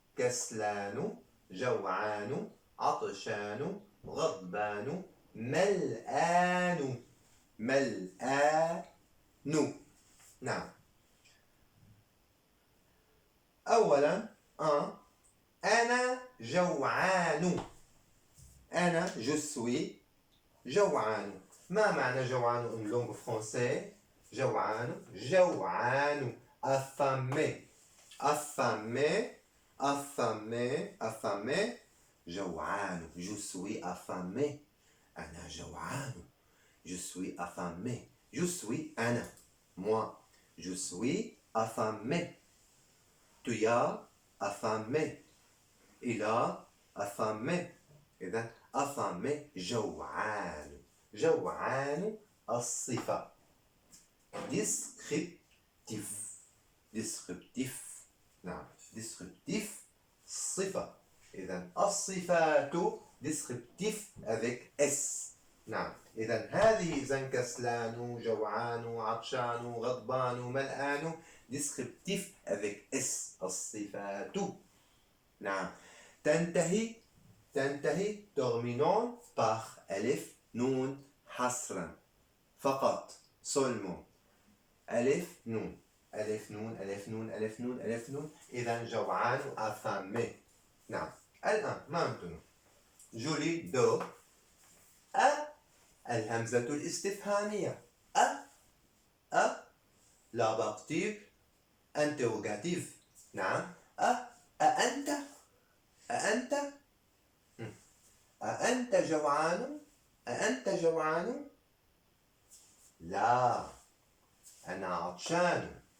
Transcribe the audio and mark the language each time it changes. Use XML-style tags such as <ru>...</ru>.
<ar>كسلان، جوعان، عطشان، غضبان، ملآن، ملآن. نعم. أولا أنا جوعان. أنا</ar> <fr>je suis</fr> <ar>جوعان. ما معنى جوعان</ar> <fr>en langue française؟</fr> <ar>جوعان، جوعان،</ar> <fr>affamé، affamé، affamé، affamé.</fr> <ar>جوعان،</ar> <fr>je suis affamé.</fr> <ar>أنا جوعان،</ar> <fr>je suis affamé. Je suis</fr> <ar>أنا،</ar> <fr>moi. Je suis affamé. Tu as affamé. Il a affamé.</fr> <ar>إذن affamé جوعان. جوعان الصفة descriptif.</ar> <fr>descriptif.</fr> <ar>نعم. descriptif صفة. إذن الصفات</ar> <fr>descriptif avec S.</fr> <ar>نعم. إذن هذه إذن كسلان، جوعان، عطشان، غضبان، ملآن،</ar> <fr>descriptif avec S.</fr> <ar>الصفات. نعم. تنتهي</ar> <fr>terminant par</fr> <ar>ألف نون حصرا فقط.</ar> <fr>seulement.</fr> <ar>ألف نون، ألف نون، ألف نون، ألف نون، ألف نون. إذن جوعان affamé. نعم. الآن</ar> <fr>maintenant je lis de</fr> <ar>الهمزة الاستفهامية.</ar> <fr>لا بارتيب interrogative.</fr> <ar>نعم. أأنت، أأنت، أأنت جوعان؟ أأنت جوعان؟ لا، أنا عطشان.</ar>